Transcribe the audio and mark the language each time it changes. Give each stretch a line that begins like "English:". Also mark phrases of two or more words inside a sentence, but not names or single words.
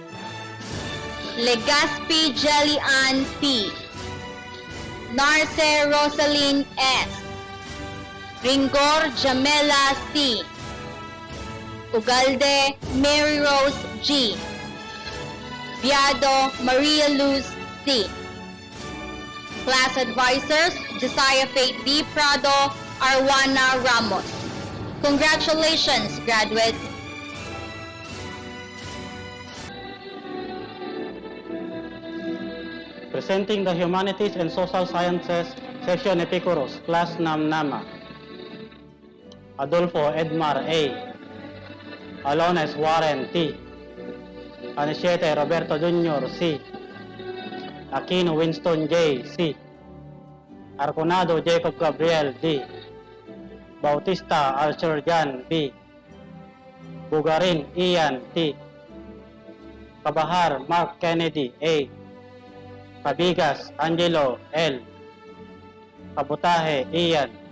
English: Legaspi Jelly Ann P. Narce Rosaline S. Ringor Jamela C. Ugalde Mary Rose G. Viado Maria Luz C. Class Advisors Josiah Faith D. Prado, Arwana Ramos. Congratulations, graduates! Presenting the Humanities and Social Sciences Section Epicurus, Class Namnama. Adolfo Edmar A. Alones Warren T. Aniciete Roberto Jr. C. Aquino Winston J. C. Arconado Jacob Gabriel D. Bautista Alcher Jan B. Bugarin Ian T. Kabahar Mark Kennedy A. Cabigas Angelo L. Kabutahe Ian.